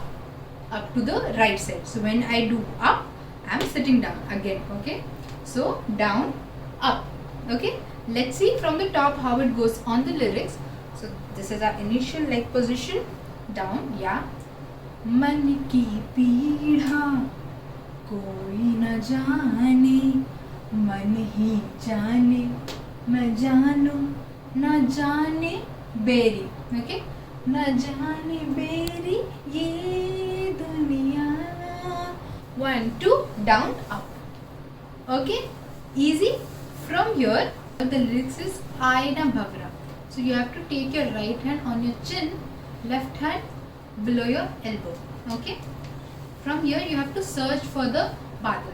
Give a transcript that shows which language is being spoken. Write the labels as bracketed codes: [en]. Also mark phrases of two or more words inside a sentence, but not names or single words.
[en] Up to the right side. So when I do up, I am sitting down again. Okay. So down, up. Okay. Let's see from the top how it goes on the lyrics. So this is our initial leg position. Down. Yeah. [hi] मन की पीड़ा कोई ना जाने, मन ही जाने, मैं जानूं ना जाने बेरी. Okay. न जाने बेरी ये दुनिया. [en] 1 2 down up. Okay, easy. From here the lyrics is Aina Bhavra. So you have to take your right hand on your chin, left hand below your elbow. Okay, from here you have to search for the Badal.